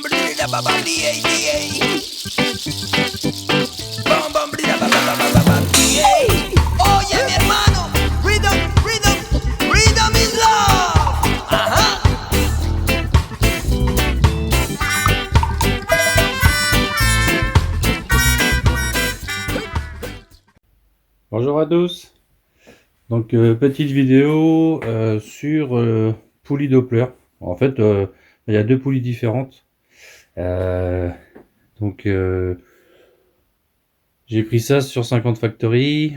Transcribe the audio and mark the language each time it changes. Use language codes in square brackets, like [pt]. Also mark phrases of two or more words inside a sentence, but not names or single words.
[es] brilla ba ba DA DA. Bam bam brilla ba ba ba ba ba ba DA. Oye mi hermano, [en] rhythm, rhythm, rhythm is love. Ajá. [fr] Bonjour à tous. Donc petite vidéo sur poulie Doppler. En fait, il y a deux poulies différentes. Donc j'ai pris ça sur 50 Factory.